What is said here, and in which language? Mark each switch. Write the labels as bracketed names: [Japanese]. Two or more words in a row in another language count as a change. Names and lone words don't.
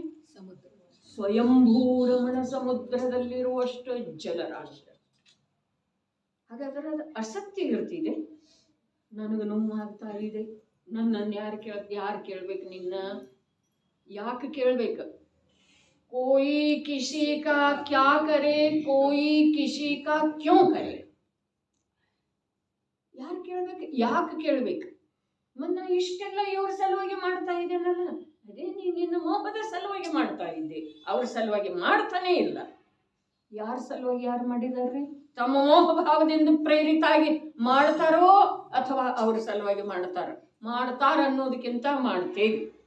[Kannada] ಸ್ವಯಂಭೂರಮಣ ಸಮುದ್ರದಲ್ಲಿರುವಷ್ಟು ಜಲರಾಶಿ. ಹಾಗಾದ್ರೆ ಅದು ಅಸಕ್ತಿ ಇರ್ತಿದೆ. ನನಗೆ ನೋವಾಗ್ತಾ ಇದೆ, ನನ್ನನ್ನು ಯಾರು ಕೇಳ್ಬೇಕು? ನಿನ್ನ ಯಾಕೆ ಕೇಳ್ಬೇಕು? [Hindi] कोई किसी का क्या करे, कोई किसी का क्यों करे. [Kannada] ಯಾರು ಕೇಳ್ಬೇಕು? ಯಾಕೆ ಕೇಳ್ಬೇಕು? ಮನ್ನ ಇಷ್ಟೆಲ್ಲ ಇವ್ರ ಸಲುವಾಗಿ ಮಾಡ್ತಾ ಇದ್ದೇನಲ್ಲ, ಅದೇ ನಿನ್ನ ಮೋಹದ ಸಲುವಾಗಿ ಮಾಡ್ತಾ ಇದ್ದೆ. ಅವ್ರ ಸಲುವಾಗಿ ಮಾಡ್ತಾನೆ ಇಲ್ಲ. ಯಾರ ಸಲುವಾಗಿ ಯಾರು ಮಾಡಿದಾರ್ರಿ? ತಮ್ಮ ಮೋಹ ಭಾವದಿಂದ ಪ್ರೇರಿತಾಗಿ ಮಾಡ್ತಾರೋ ಅಥವಾ ಅವ್ರ ಸಲುವಾಗಿ ಮಾಡ್ತಾರ ಅನ್ನೋದಕ್ಕಿಂತ ಮಾಡ್ತೇವೆ.